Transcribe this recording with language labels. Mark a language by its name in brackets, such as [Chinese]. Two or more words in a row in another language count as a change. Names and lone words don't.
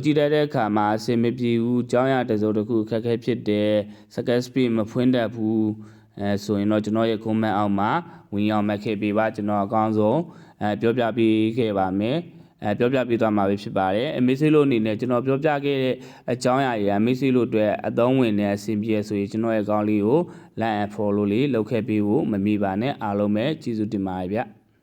[Burmese] ကြည့်တဲ့အခါမှာအဆင်မပြေဘူးကြောင်းရတစုံတစ်ခုအခက်ခဲဖြစ်တယ် Circuit Speed မဖွင့်တတ်ဘူးဆိုရင်တော့ကျွန်တော်ရဲ့ comment အောက်မှာဝင်ရောက်မှတ်ခဲ့ပေးပါကျွန်တော်အကောင်းဆုံးပြောပြပေးခဲ့ပါမယ်ပြောပြပေးသွားမှာပဲဖြစ်ပါတယ်မိတ်ဆွေတို့အနေနဲ့ကျွန်တော်ပြောပြခဲ့တဲ့အကြောင်းအရာတွေမိတ်ဆွေတို့အတွက်အသုံးဝင်တဲ့အဆင်ပြေဆိုရင်ကျွန်တော်ရဲ့အကောင့်လေးကို [English] like and follow [Burmese] လေးလုပ်ခဲ့ပေးဖို့မမေ့ပါနဲ့အားလုံးပဲကျေးဇူးတင်ပါတယ်ဗျ